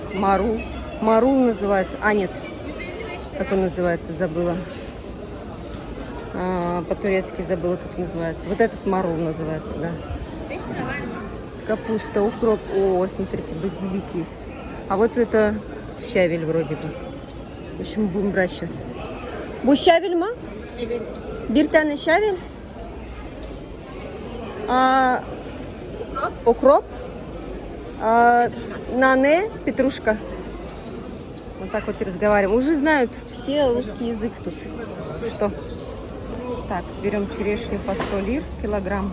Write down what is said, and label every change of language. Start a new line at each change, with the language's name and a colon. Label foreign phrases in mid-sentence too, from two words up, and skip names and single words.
Russian: Марул. Марул называется. А, нет. Как он называется? Забыла. По-турецки забыла, как называется. Вот этот марул называется, да. Капуста, укроп. О, смотрите, базилик есть. А вот это щавель вроде бы. В общем, будем брать сейчас.
Turkish: Bu şavil mi? Evet. Bir tane şavil.
Russian: Укроп. Нане, петрушка. Вот так вот и разговариваем. Уже знают все русский язык тут. Что? Так, берем черешню по 100 лир килограмм.